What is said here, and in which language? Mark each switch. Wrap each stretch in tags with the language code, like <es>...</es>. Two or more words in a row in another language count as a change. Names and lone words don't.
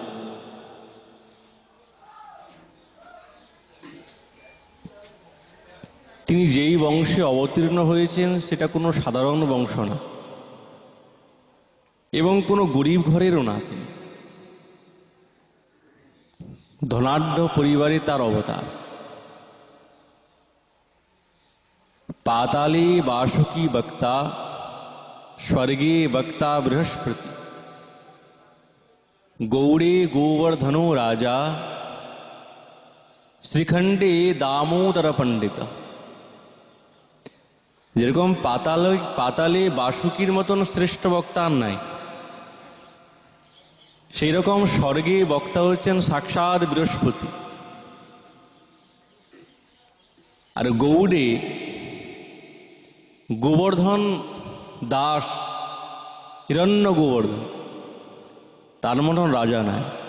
<bn>তিনি যেই বংশে অবতীর্ণ হয়েছেন সেটা কোনো সাধারণ বংশ না এবং কোনো গরিব ঘরেরও না। তিনি ধনাঢ্য পরিবারে তার অবতার।</bn> <sa>पाताले वासुकी वक्ता स्वर्गे वक्ता बृहस्पति गौड़े गोवर्धनो राजा श्रीखंडे दामोदर पंडित।</sa> <bn>যেরকম পাতালে বাসুকির মতন শ্রেষ্ঠ বক্তা আর নাই, সেই রকম স্বর্গে বক্তা হচ্ছেন সাক্ষাৎ বৃহস্পতি। আর গৌড়ে গোবর্ধন দাস, হিরণ্য গোবর্ধন, তার মতন রাজা নাই।</bn>